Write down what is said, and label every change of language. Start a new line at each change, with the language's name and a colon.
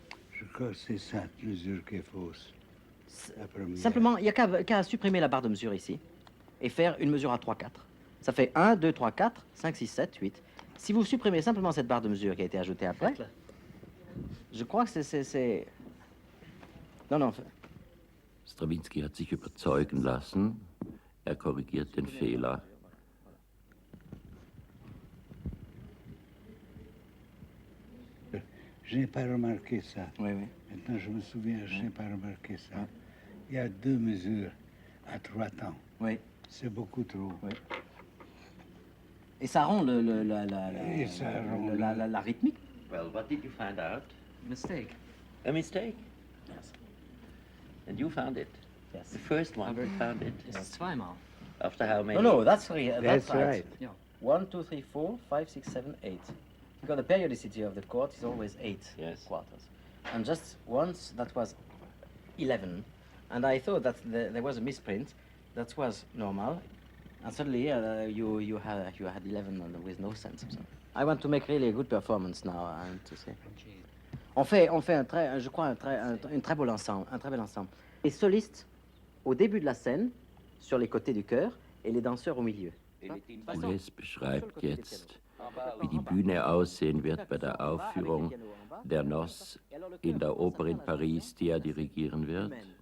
French: Je crois que c'est cette mesure qui est fausse. La première. Simplement, il n'y a qu'à supprimer la barre de mesure ici et faire une mesure à 3, 4. Ça fait 1, 2, 3, 4, 5, 6, 7, 8. Si vous supprimez simplement cette barre de mesure qui a été ajoutée après, je crois que c'est... Non, non.
German: Strawinsky hat sich überzeugen lassen, er korrigiert den Fehler.
French: Je n'ai pas remarqué ça. Oui, oui. Maintenant, je me souviens, je n'ai pas remarqué ça. Il y a 2 mesures à 3 temps. Oui. C'est beaucoup trop. Oui. Et ça rend Et ça rend la rythmique.
English: Well, what did you find out? Mistake. A mistake. Yes. And you found it. Yes. The first one who found it. It's zweimal. After how many? No, no, that's That's right. Yeah. 1, 2, 3, 4, 5, 6, 7, 8. Because the periodicity of the chord is always 8 Yes. quarters. And just once that was 11. And I thought that there was a misprint. That was normal. And suddenly you had 11 with no sense. So I want to make really a good performance now, I have to say.
French: On fait je crois un très bel ensemble, un très bel ensemble. Les solistes au début de la scène, sur les côtés du chœur, et les danseurs au milieu.
German: Boulez beschreibt jetzt, wie die Bühne aussehen wird bei der Aufführung der Noss in der Oper in Paris, die er dirigieren wird.